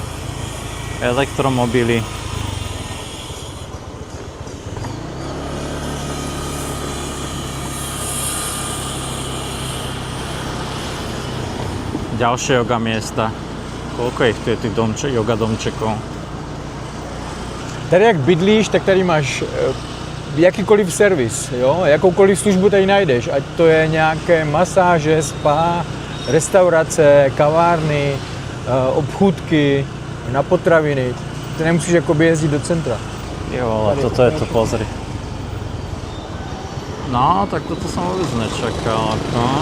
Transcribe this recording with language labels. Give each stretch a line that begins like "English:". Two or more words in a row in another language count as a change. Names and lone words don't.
Slovak: Elektromobily. Ďalšie yoga miesta. Koľko ich tu je tých yoga domčekov?
Czech: Tady jak bydlíš, tak tady máš jakýkoliv servis, jo? Jakoukoliv službu tady najdeš, ať to je nějaké masáže, spa, restaurace, kavárny, obchůdky, na potraviny. Ty nemusíš jakoby jezdit do centra.
Slovak: Jo, ale toto je to, pozri. No, tak toto som vôbec nečakal, ako.